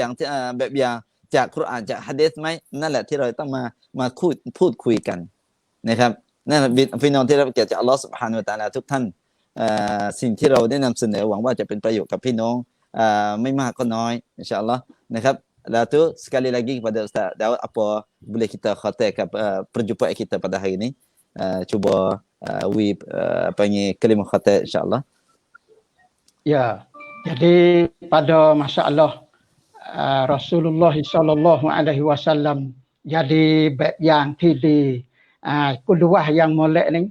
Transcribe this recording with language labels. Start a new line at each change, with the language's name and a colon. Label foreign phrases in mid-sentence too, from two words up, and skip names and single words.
Thai: อย่างจากคุรอานจากหะดีษไหมนั่นแหละที่เราต้องมาพูดคุยกันนะครับนั่นแหละพี่น้องที่รับเกียรติจาก
Arabic: الله سبحانه وتعالى
Thai: ทุกท่านสิ่งที่เราได้นำเสนอหวังว่าจะเป็นประโยชน์กับพี่น้องไม่มากก็น้อย
Arabic: إن شاء الله
Thai: นะครับ
Malay: lalu sekali lagi kepada Ustaz Daud apa boleh kita khatamkan perjumpaan kita pada hari ini cuba panggil kalimah khatam insyaallah. Ya, jadi pada masalah
Arabic: رسول الله صلى الله عليه وسلم
Malay: jadi bab yang ที่ kedua yang molek ni.